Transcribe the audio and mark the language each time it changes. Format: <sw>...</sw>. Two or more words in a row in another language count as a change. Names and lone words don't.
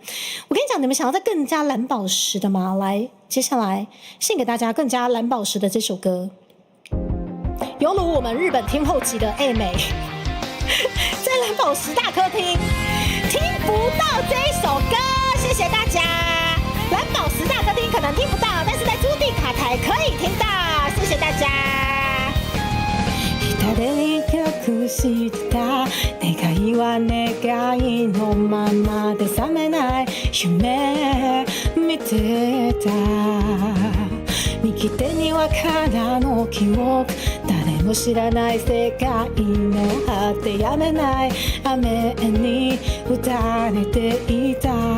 <zh>我跟你讲，你们想要再更加蓝宝石的吗？来，接下来献给大家更加蓝宝石的这首歌，犹如我们日本天后级的 A 美，在蓝宝石大客厅听不到这一首歌，谢谢大家。蓝宝石大客厅可能听不到，但是在朱迪卡台可以听到，谢谢大家。</zh> <ja>左に隠してた願いは願いのままで覚めない夢見てた。右手には空の記憶、誰も知らない世界の果て、やめない雨に打たれていた。</ja>